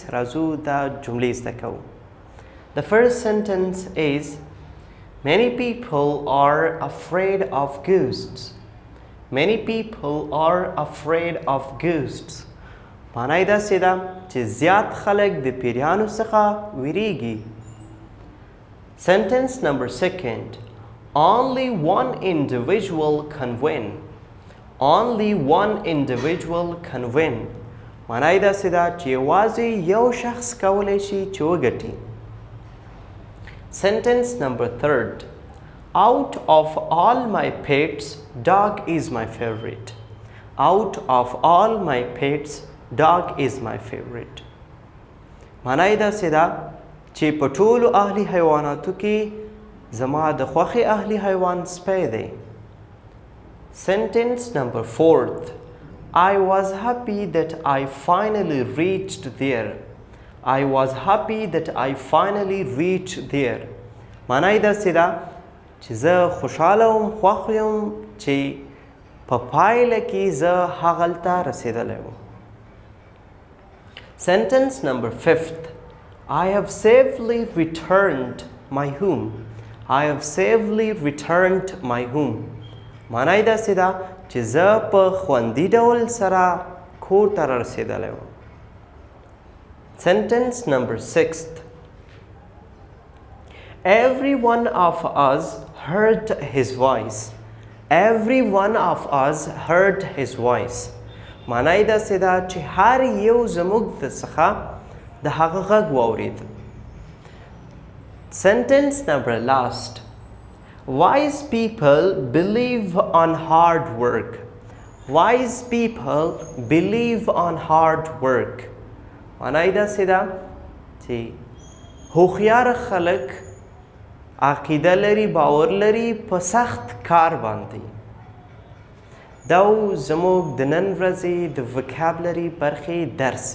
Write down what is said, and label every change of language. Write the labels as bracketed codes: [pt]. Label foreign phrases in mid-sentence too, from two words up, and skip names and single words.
[ps] راځو دا جملې زده کوو. [en] The first sentence is many people are afraid of ghosts. Many people are afraid of ghosts. [ps] معنی داسې ده چې زیات خلک د پیریانو څخه ویریږي. [en] Sentence number 2. Only one individual can win. Only one individual can win. [ps] معنی داسې ده چې یوازې یو شخص کولی شي چې وګټي. [en] Sentence number 3. Out of all my pets, dog is my favorite. Out of all my pets, dog is my favorite. [ps] معنی داسې ده چې په ټولو اهلي حیواناتو کې زما د خوښې اهلي حیوان سپی دی. [en] Sentence number 4. I was happy that I finally reached there. I was happy that I finally reached there. [ps] معنا یې داسې ده چې زه خوشحاله وم، خوښ یم چې په پایله کې زه هغلته رسېدلی وم. [en] Sentence number 5. I have safely returned my home. I have safely returned my home. [ps] معنا یې داسې ده چې زه په خوندي ډول سره کور ته رسېدلی وم. [en] Sentence number 6. Every one of us heard his voice. Every one of us heard his voice. [ps] معنا یې داسې ده چې هر یو زموږ څخه د هغه غږ واورېد. [en] Sentence number last. Wise people believe on hard work. Wise people believe on hard work. [ps] معنا یې داسې ده چې هوښیار خلک عقیده لري، باور لري په سخت کار باندې. دا زموږ د نن ورځې د وکابلري برخې درس.